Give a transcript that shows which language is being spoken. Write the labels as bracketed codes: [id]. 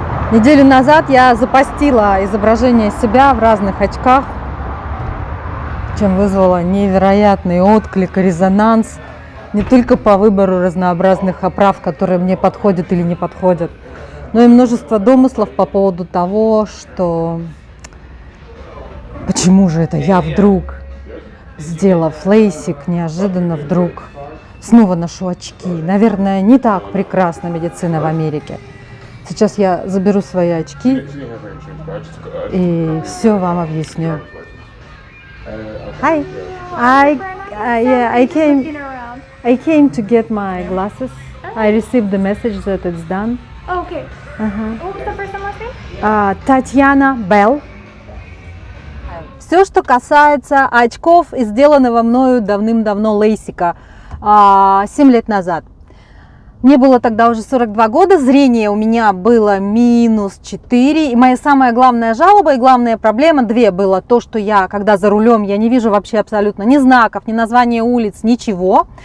[ru] Неделю назад я запостила изображение себя в разных очках, чем вызвало невероятный отклик и резонанс не только по выбору разнообразных оправ, которые мне подходят или не подходят, но и множество домыслов по поводу того, что почему же это я вдруг, сделав лейсик, неожиданно вдруг снова ношу очки. Наверное, не так прекрасна медицина в Америке. Сейчас я заберу свои очки и все вам объясню. [en] Hi, I came to get my glasses. I received the message that it's done. Oh, okay. What was the first and last name? [ru] Татьяна Белл. Все, что касается очков, сделанного мною давным-давно лейсика, 7 лет назад. Мне было тогда уже 42 года, зрение у меня было -4, и моя самая главная жалоба и главная проблема, две, было то, что я, когда за рулем, я не вижу вообще абсолютно ни знаков, ни названия улиц, ничего.